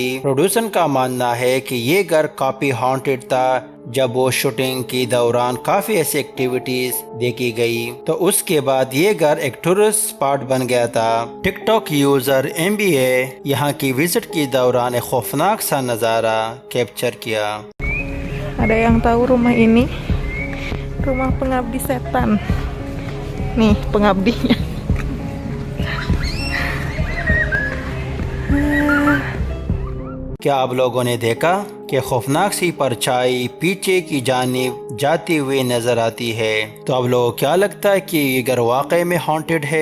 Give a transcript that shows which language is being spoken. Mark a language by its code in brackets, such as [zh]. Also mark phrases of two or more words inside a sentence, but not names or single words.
[hi] प्रोड्यूसर का मानना है कि ये घर काफी हॉन्टेड था। जब वो शूटिंग के दौरान काफी ऐसी एक्टिविटीज देखी गई, तो उसके बाद ये घर एक [en] tourist spot [hi] बन गया था। टिकटॉक यूजर MBA यहाँ की विजिट के दौरान एक खौफनाक सा नजारा कैप्चर किया। [id] Ada yang tahu rumah ini? Rumah pengabdi setan. Nih pengabdinya. [hi] क्या आप लोगों ने देखा कि खौफनाक सी परछाई पीछे की जानिब जाती हुई नजर आती है? तो आप लोगों को क्या लगता है कि ये घर वाकई में हॉन्टेड है?